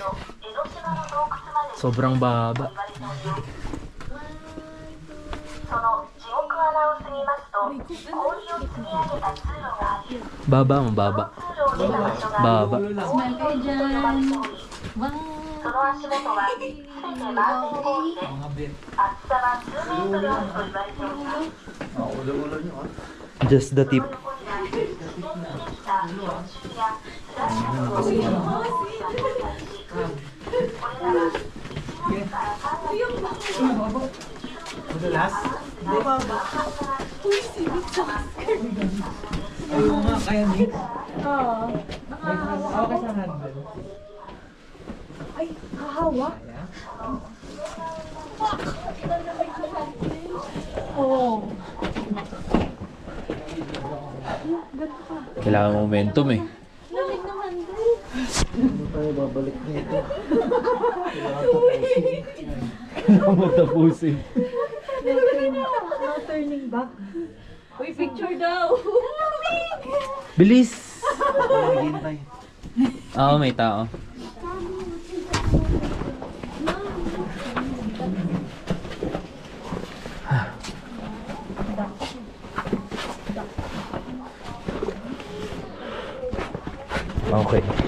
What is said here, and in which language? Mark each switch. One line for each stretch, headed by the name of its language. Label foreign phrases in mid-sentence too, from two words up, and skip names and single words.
Filipino: Sobrang baba. Baba, mababa. Baba. Smile kayo dyan. Wow.
Japanese: その足元はすべて満天氷で厚さは数メートルあると言われております。
English: Just the tip.
Japanese: ここには水でできた氷柱やスラッシュのを使ったりし、これらは1月から3月にかけて
Filipino: Madalas? Hindi ba? Ayaw nga, kaya ni? Oo. Okay sa handle. Ay, hahawa? Oo. Kailangan momentum eh. Lamig naman din. Ano tayo babalik nito? Kailangan mo tapusin.
English: No turning back.
Filipino: Uy, picture daw. Bilis! Naghihintay. Oo, may tao. Okay.